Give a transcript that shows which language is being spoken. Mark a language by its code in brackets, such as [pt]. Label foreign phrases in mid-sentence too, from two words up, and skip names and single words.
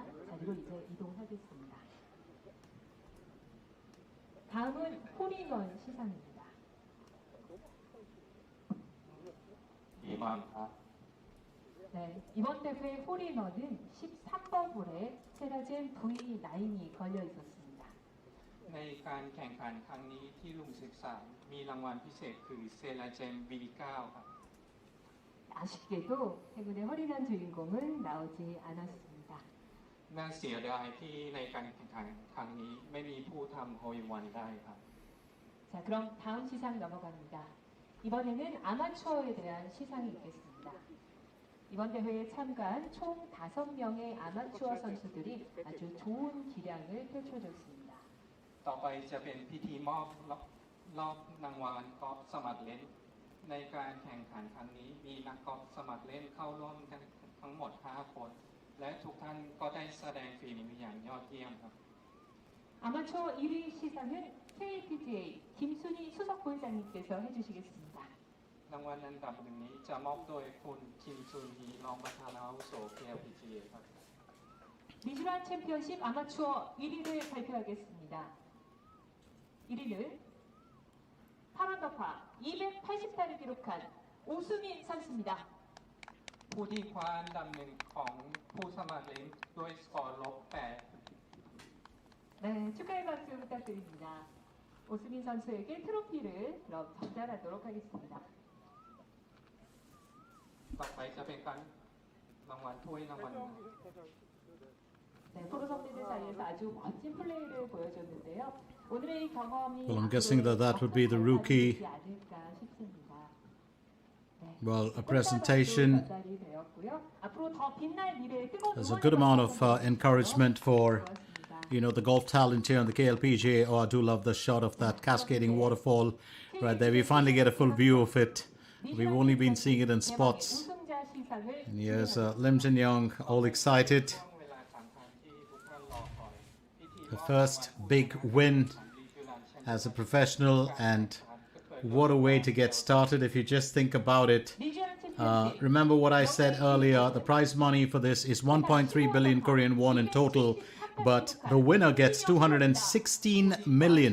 [ko] 자리로 이제 이동하겠습니다. 다음은 홀인원 시상입니다. 2번 ครับ 네, 이번 대회 홀인원은 13번 홀에 세라젠 V9이 걸려 있었습니다. [th] ในการแข่งขันครั้งนี้ที่ลุงศึกษามีรางวัลพิเศษคือเซราเจม V9 ครับ [ko] 아쉽게도 최근에 홀인원 주인공은 나오지 않았습니다. [th] น่าเสียดายที่ในการแข่งขันครั้งนี้ไม่มีผู้ทำโฮลวันได้ครับ [ko] 자, 그럼 다음 시상 넘어갑니다. 이번에는 아마추어에 대한 시상이 있겠습니다. 이번 대회에 참가한 총 5명의 아마추어 선수들이 아주 좋은 기량을 펼쳐줬습니다. [th] ต่อไปจะเป็นพิธีมอบรอบรางวัลกอล์ฟสมัครเล่นในการแข่งขันครั้งนี้มีนักกอล์ฟสมัครเล่นเข้าร่วมกันทั้งหมด 5 คนและทุกท่านก็ได้แสดงฝีมืออย่างยอดเยี่ยมครับ [ko] 아마추어 1위 시상은 KLPGA 김순희 수석 부회장님께서 해주시겠습니다. [th] รางวัลอันดับหนึ่งนี้จะมอบโดยคุณคิมซุนฮีรองประธานอาวุโส KLPGA ครับ [ko] 리쥬란 챔피언십 아마추어 1위를 발표하겠습니다. 1위는 파란더파 280타를 기록한 오수민 선수입니다. [th] ผู้ที่คว้าอันดับหนึ่งของผู้สมัครเล่นด้วยสกอร์ลบ 8 [ko] 네, 축하의 박수 부탁드립니다. 오수민 선수에게 트로피를 그럼 전달하도록 하겠습니다. [th] ต่อไปจะเป็นการรางวัลถ้วยรางวัล [ko] 네, 프로 선수들 사이에서 아주 멋진 플레이를 보여줬는데요. 오늘의 이 경험이 [en] Well, I'm guessing that would be the rookie. [ko] 되지 않을까 싶습니다. 네, [en] Well, a presentation. [ko] 전달이 되었고요. 앞으로 더 빛날 미래에 뜨거운 [en] There's a [ko] 응원의 [en] good amount of [ko] 박수 [en] encouragement for, [ko] 고맙습니다. [en] the golf talent here on the KLPGA. Oh, I do love the shot of that cascading waterfall right there. We finally get a full view of it. We've only been seeing it in spots. [ko] 우승자 시상을 [en] And here's Lim Jin Young, all excited. [th] ช่วงเวลาสำคัญที่ทุกท่านรอคอยพิธี [en] The first big win as a professional, and what a way to get started if you just think about it. Remember what I said earlier, the prize money for this is 1.3 billion Korean won in total, but the winner gets 216 million.